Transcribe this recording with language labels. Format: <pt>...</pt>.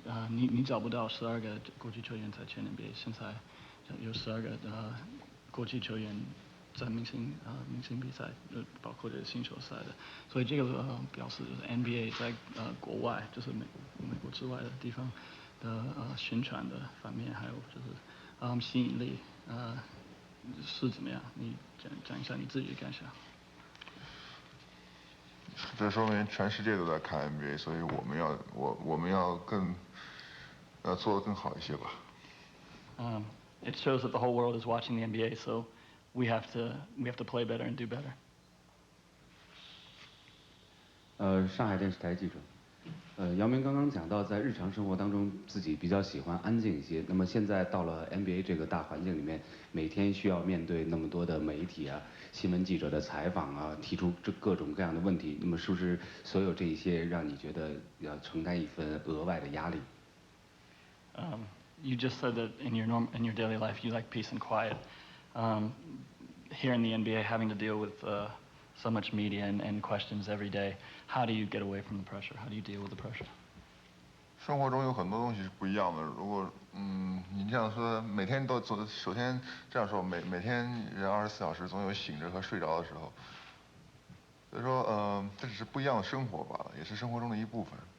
<zh>你找不到12个国际球员在前 NBA， 现在有12个国际球员在明星比赛，包括这个新球赛的，所以这个表示就是 NBA 在国外，就是美国之外的地方的宣传的方面，还有就是吸引力是怎么样？你讲一下你自己的感想。这说明全世界都在看 NBA， 所以我们要做得更好一些吧。</zh> <en>It shows that the whole world is watching the NBA, so we have to play better and do better.</en> <zh>上海电视台记者。姚明刚刚讲到，在日常生活当中自己比较喜欢安静一些。那么现在到了 NBA 这个大环境里面，每天需要面对那么多的媒体啊、新闻记者的采访啊，提出各种各样的问题。那么是不是所有这一些让你觉得要承担一份额外的压力？</zh> <en>You just said that in your daily life you like peace and quiet. Here in the NBA, having to deal with so much media and questions every day, how do you get away from the pressure? How do you deal with the pressure?</en> <zh>生活中有很多东西是不一样的。如果你这样说，每天都做，首先这样说，每天人24小时总有醒着和睡着的时候。所以说这只是不一样的生活罢了，也是生活中的一部分。</zh>